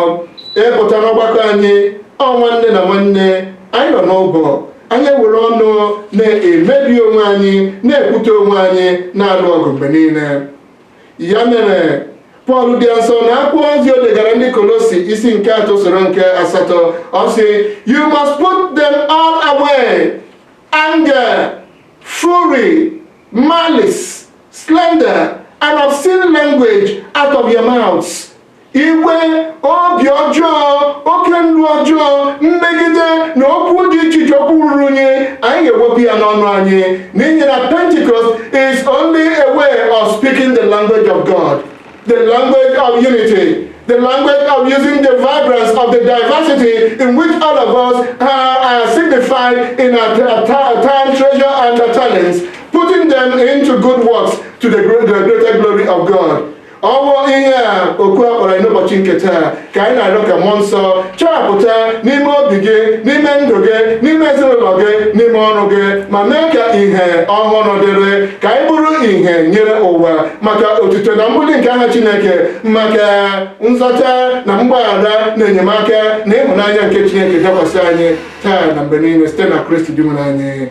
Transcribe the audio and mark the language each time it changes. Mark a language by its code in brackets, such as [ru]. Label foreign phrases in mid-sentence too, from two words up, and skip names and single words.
[ig] Ịpụta n'ọgbakọ anyị, nwanne na nwanne, anyị nọ n'ụbọ, anyị were ọnụ na-emebi onwe anyị, na-ekwute onwe anyị, na-alụ ọgụ mgbe niile. Ya mere Pọl dị nsọ na akwụkwọ ozi o degara ndị Kolosi isi nke 3 soro nke 8, ọ sị, [en] you must put them all away, anger, fury, malice, slander, and obscene language out of your mouths. [ig] Iwe, obi ọjọọ, oke nlu ọjọọ, mmegide na okwu dị iche iche okwu ruru unyi, anyị ga-ewepụ ya n'ọnụ anyị, n'ihi na [en] Pentecost is only a way of speaking the language of God, the language of unity, the language of using the vibrance of the diversity in which all of us are signified in our time, treasure, and our talents, putting them into good works to the greater glory of God. [ig] Ọwụ ihe a okwu akpọrọ anyị n'ụbọchị nke taa ka anyị na-arịọ ka mmụọ nsọ chọpụta n'ime obi gị, n'ime ndụ gị, n'ime ezinụlọ gị, n'ime ọrụ gị, ma mee ka ihe ọhụrụ dịrị, ka anyị bụrụ ihe nyere ụwa maka otuto na mbuli nke aha Chineke, maka nzọcha na mgbaghara na enyemaka na ịhụnanya nke Chineke dakwasị anyị taa na mgbe niile site na Kristi dị nwere anyị.